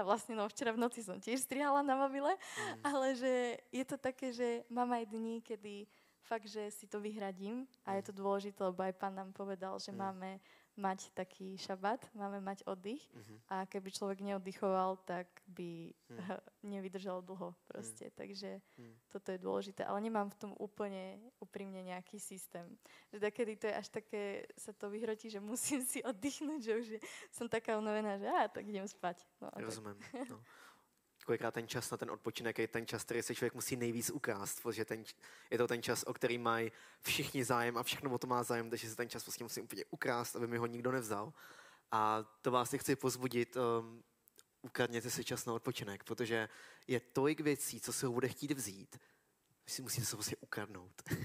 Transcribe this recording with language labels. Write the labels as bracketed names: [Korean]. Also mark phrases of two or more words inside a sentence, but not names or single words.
[Slovak] Vlastne no včera v noci som tiež strihala na mobile, ale že je to také, že mám aj dní, kedy fakt, že si to vyhradím a je to dôležité, lebo aj pán nám povedal, že máme mať taký šabát, máme mať oddych a keby človek neoddychoval, tak by nevydržal dlho proste. Takže toto je dôležité. Ale nemám v tom úplne úprimne nejaký systém. Že takedy to je až také, sa to vyhrotí, že musím si oddychnúť, že už som taká unavená, že tak idem spať. No, [Czech] rozumím. No. Kolikrát ten čas na ten odpočinek je ten čas, který se člověk musí nejvíc ukrást, protože je to ten čas, o který mají všichni zájem a všechno o to má zájem, takže se ten čas vlastně musí úplně ukrást, aby mi ho nikdo nevzal. A to vás chci pozbudit, ukradněte si čas na odpočinek, protože je tolik věcí, co se ho bude chtít vzít, si musíte se prostě ukradnout.